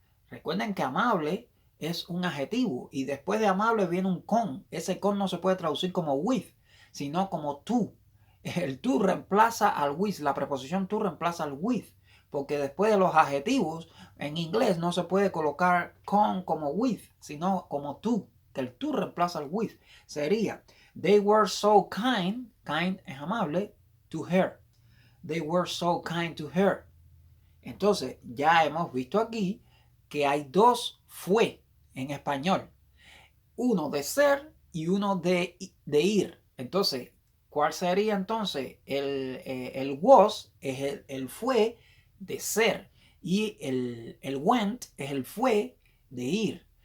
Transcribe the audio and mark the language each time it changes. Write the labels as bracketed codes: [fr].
[es] Recuerden que amable es un adjetivo y después de amable viene un con. Ese con no se puede traducir como with, sino como to. El to reemplaza al with, la preposición to reemplaza al with, porque después de los adjetivos en inglés no se puede colocar con como with, sino como to, que el to reemplaza al with. [en] Sería, they were so kind, kind [es] es amable, [en] to her. They were so kind to her. [es] Entonces, ya hemos visto aquí que hay dos fue en español. Uno de ser y uno de ir. Entonces, ¿cuál sería entonces? El was es el fue de ser y el went es el fue de ir.